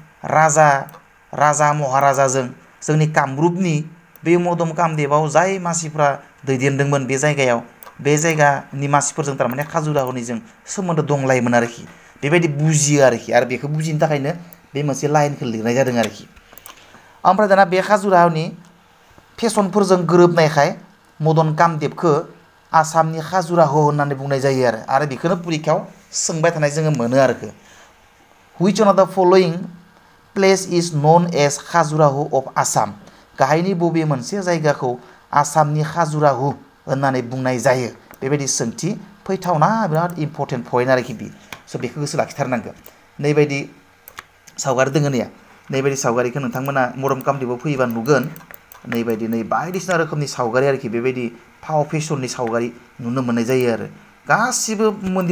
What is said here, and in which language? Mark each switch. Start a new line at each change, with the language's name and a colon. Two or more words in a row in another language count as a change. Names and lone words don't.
Bodo: राजा महाराजाजों जोंनि कामरुपनि बे मदन कामदेबाव जाय मानसिफ्रा दैदेनदोंमोन बे जायगायाव बे जायगानि मानसिफोरजों तारमाने खाजुराह'निजों सोमोन्दो दंलायोमोन आरोखि बेबायदि बुजियो आरोखि आरो बेखौ बुजिनो थाखायनो बे मोनसे लाइनखौ लिरनाय जादों आरोखि ओमफ्राय दाना बे खाजुराह'नि फेशनफोरजों गोरोबनायखाय मदन कामदेबखौ आसामनि खाजुराह' होननानै बुंनाय जायो आरो बेखौनो परिखायाव सोंबाय थानाय जोङो मोनो आरोखि
English: which one of the following place is known as खाजुराह' of आसाम
Bodo: गाहायनि बबे मोनसे जायगाखौ आसामनि खाजुराह' होननानै बुंनाय जायो बेबायदि सोंथि फैथावना बिराद
English: important point
Bodo: आरोखि बि स' बेखौ गोसो लाखिथारनांगौ नैबायदि सावगारि दोङो नैया नैबायदि सावगारिखौ नोंथांमोना मदन कामदेबाव फैयोबा नुगोन नैबायदि बायदिसिना रोखोमनि सावगारि आरोखि बेबायदि फाव फेशननि सावगारि नुनो मोननाय जायो आरो गासिबो मन्दिर